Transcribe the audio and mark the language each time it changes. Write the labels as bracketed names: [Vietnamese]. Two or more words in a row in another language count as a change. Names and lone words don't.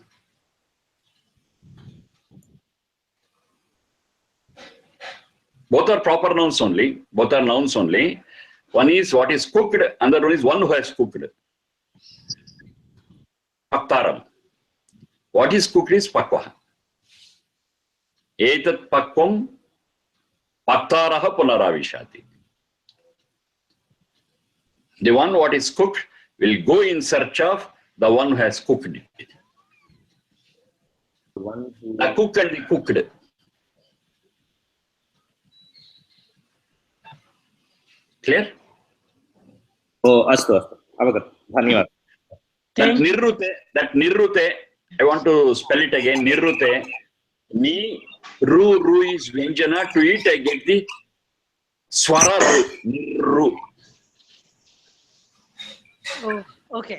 [English] Both are proper nouns only. Both are nouns only. One is what is cooked, another one is one who has cooked. [Sanskrit] Paktaram. [English] What is cooked is pakvaha. [Sanskrit] Etat pakvam paktaraha punaravishati. [English] The one what is cooked will go in search of the one who has cooked it. One who... The cook and the cooked. Clear? [Sanskrit] Oh, astu, astu. Avagat. Dhanyavad. [English] That nirrute, I want to spell it again. Nirrute, ni, ru is Vyanjana. To it, I get the swara ru. Nirru. Oh, okay.